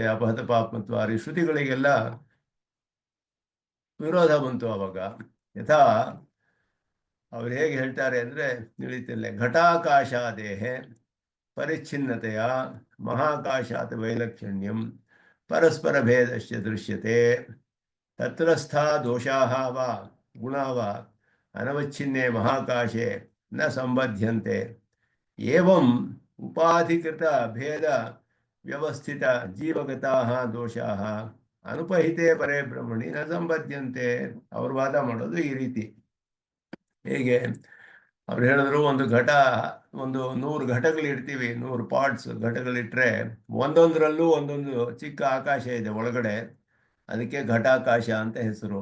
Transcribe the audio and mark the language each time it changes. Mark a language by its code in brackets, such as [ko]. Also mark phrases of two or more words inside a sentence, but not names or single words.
[sa] ಅಪಹತ ಪಾಪ್ಮತ್ವಾದಿ [kn] ಶ್ರುತಿಗಳಿಗೆಲ್ಲ ವಿರೋಧ ಬಂತು ಅವಾಗ. ಯಥಾ ಅವ್ರು ಹೇಗೆ ಹೇಳ್ತಾರೆ ಅಂದರೆ, ತಿಳಿತಿಲ್ಲ, [sa] ಘಟಾಕಾಶಾದೇಹ ಪರಿಚ್ಛಿನ್ನತೆಯ ಮಹಾಕಾಶಾತ್ ವೈಲಕ್ಷಣ್ಯಂ ಪರಸ್ಪರ ಭೇದಶ್ಚ ದೃಶ್ಯತೆ ತತ್ರಸ್ಥಾ ದೋಷಾಃ ವಾ ಗುಣಾ ವಾ ಅನವಚ್ಛಿನ್ನೆ ಮಹಾಕಾಶೆ ನ ಸಂಬಧ್ಯಂತೆ. ಏವಂ ಉಪಾಧಿಕೃತ ಭೇದ ವ್ಯವಸ್ಥಿತ ಜೀವಗತಾಃ ದೋಷಾಃ ಅನುಪಹಿತೆ ಪರೇ ಬ್ರಹ್ಮಣಿ ನ ಸಂಬದ್ಧಂತೆ. [kn] ಅವ್ರು ವಾದ ಮಾಡೋದು ಈ ರೀತಿ. ಹೇಗೆ ಅವ್ರು ಹೇಳಿದ್ರು, ಒಂದು ಘಟ, ಒಂದು 100 ಘಟಗಳಿಡ್ತೀವಿ, 100 ಪಾರ್ಟ್ಸ್ ಘಟಗಳಿಟ್ರೆ ಒಂದೊಂದರಲ್ಲೂ ಒಂದೊಂದು ಚಿಕ್ಕ ಆಕಾಶ ಇದೆ ಒಳಗಡೆ, ಅದಕ್ಕೆ ಘಟಾಕಾಶ ಅಂತ ಹೆಸರು.